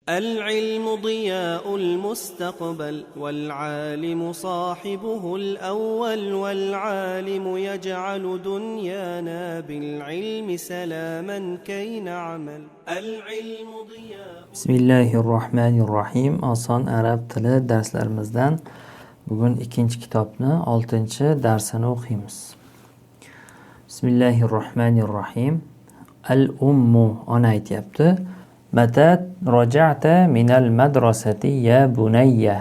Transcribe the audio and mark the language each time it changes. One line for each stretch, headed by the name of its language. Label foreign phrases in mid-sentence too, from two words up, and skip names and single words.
Arabic: العلم ضياء المستقبل والعالم صاحبه الأول والعالم يجعل دنيانا بالعلم سلاما كي نعمل العلم ضياء.
Uzbek: Bismillahirrohmanirrohim. Oson arab tili darslarimizdan bugun ikkinchi kitobni 6-darsini o'qiymiz. Bismillahirrohmanirrohim. Al-ummu ona aytyapti.
Arabic: متى رجعت من المدرسة يا بني.